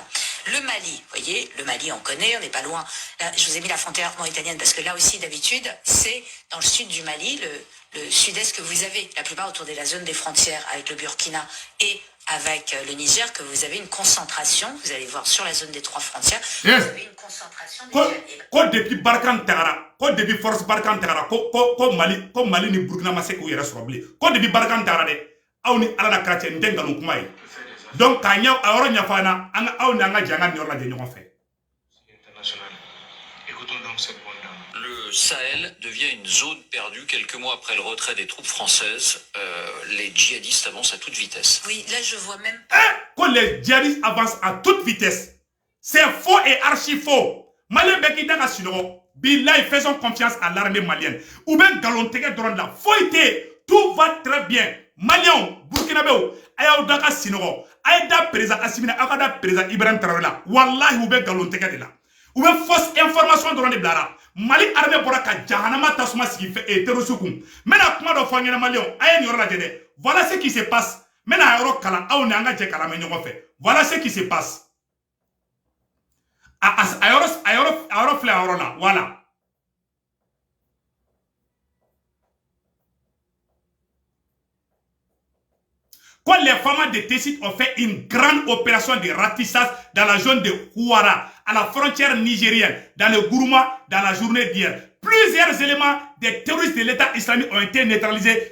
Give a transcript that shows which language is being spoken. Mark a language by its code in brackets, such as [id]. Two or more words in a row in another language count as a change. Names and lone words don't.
[fr] Le Mali, vous voyez, le Mali on connaît, on n'est pas loin. Là, je vous ai mis la frontière mauritanienne parce que là aussi d'habitude, c'est dans le sud du Mali, le sud-est que vous avez, la plupart autour de la zone des frontières avec le Burkina et avec le Niger, que vous avez une concentration, vous allez voir sur la zone des 3 frontières, vous avez une concentration des djihadistes. Quand depuis [bm] Barkhane Tagara, [fr] quand depuis [bm] force Barkhane Tagara, quand Mali ni Burkina ma se k'u yɛrɛ sɔrɔ bilen, [fr] quand depuis [bm] Barkhane Tagara dɛ, aw ni Ala na kira cɛ, n tɛ nkalon kuma ye. Donc k'a ɲɛ a yɔrɔ ɲɛfɔ an na, aw ni an ka jɛ an ka nin yɔrɔ lajɛ ɲɔgɔn fɛ. [fr] Écoutons donc cette bande. Le Sahel devient une zone perdue quelques mois après le retrait des troupes françaises. Les djihadistes avancent à toute vitesse. Oui, là je vois même pas. Quand les djihadistes avancent à toute vitesse, c'est faux et archi faux. [bm] Malien Bekida ka sunɔgɔ, [fr] billahi faisons confiance à l'armée malienne. [bm] Ou bien galontigɛ dɔrɔn de la foyi tɛ, [fr] tout va très bien. [bm] Maliens, Burkinabéw, a y'aw da ka sunɔgɔ, a ye da président Assimi na, aw ka da président Ibrahim Traoré la. Wallahi u bɛ galontigɛ de la. U bɛ [fr] fausse information [bm] dɔrɔn de bilara. Mali armée bɔra ka jahanama tasuma sigi terroriste kun. N bɛna kuma dɔ fɔ an ɲɛna Maliens, a ye nin yɔrɔ lajɛ dɛ. [fr] Voilà ce qui se passe. [bm] N bɛna yɔrɔ kalan aw ni an ka jɛ kalan mɛ ɲɔgɔn fɛ. [fr] Voilà ce qui se passe. [bm] A yɔrɔ filɛ a yɔrɔ la, voilà. [fr] Quand les femmes de Tessit ont fait une grande opération de ratissage dans la zone de Ouara, à la frontière nigérienne, dans le Gourma, dans la journée d'hier, plusieurs éléments des terroristes de l'État islamique ont été neutralisés.